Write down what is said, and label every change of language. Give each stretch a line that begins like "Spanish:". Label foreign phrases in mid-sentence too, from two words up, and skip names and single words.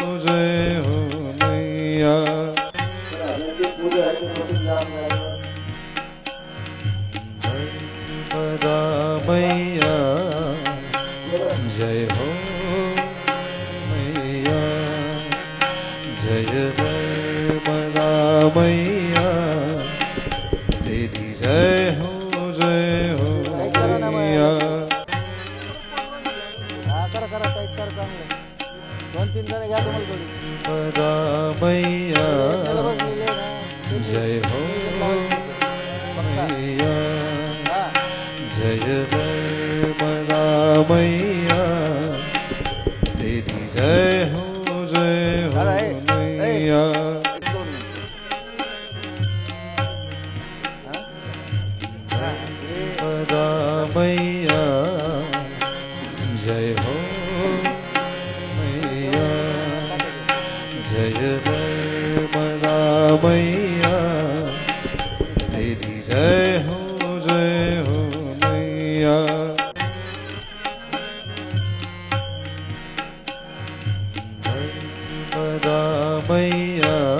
Hindi: मैया नर्मदा मैया जय हो मैया जय नर्मदा मैया तेरी जय हो मैया
Marathi: हा करा करा टाईट करा चांगलं 2-3 जण घ्या तुम्हाला थोडी
Hindi: नर्मदा मैया
Marathi: त्याला बसलेले ना
Hindi: जय हो मैया हा जय नर्मदा मैया तेरी जय हो मैया
Marathi: एक दोन हा हा
Hindi: नर्मदा मैया जय हो मैया जय नर्मदा मैया तेरी जय हो मैया नर्मदा मैया